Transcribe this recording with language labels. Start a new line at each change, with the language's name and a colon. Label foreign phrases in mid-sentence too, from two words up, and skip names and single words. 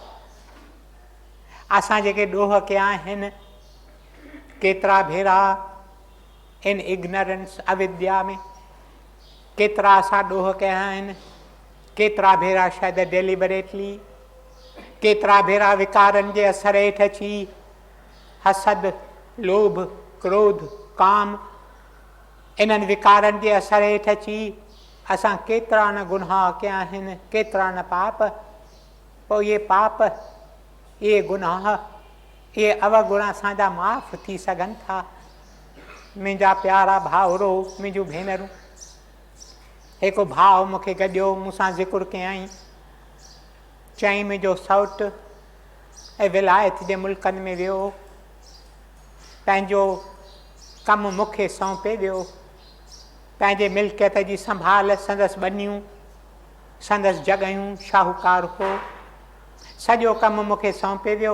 Sindhi: असां जेके ॾोह कया आहिनि, केतिरा भेरा इन इग्नोरेंस अविद्या में केतिरा असां ॾोह कया आहिनि, केतिरा भेरा शायदि डेलिबरेटली, केतिरा भेरा विकारनि जे असर हेठि अची हसद, लोभ, क्रोध, काम, इन्हनि विकारनि जे असर हेठि अची असां केतिरा न गुनाह कया आहिनि, केतिरा न पाप। पोइ इहे पाप, इहे गुनाह, इहे अवगुण असांजा माफ़ थी सघनि था। मुंहिंजा प्यारा भाउरो, मुंहिंजूं भेनरूं, हिकु भाउ मूंखे गॾियो, मूंसां ज़िक्र कयईं, चईं मुंहिंजो सौटु ऐं विलायत जे मुल्कनि में वियो, पंहिंजो कमु मूंखे सौंपे वियो, पंहिंजे मिल्कियत जी संभाल, संदसि ॿनियूं, संदसि जॻहियूं, शाहूकार हो, सॼो कमु मूंखे सौंपे वियो।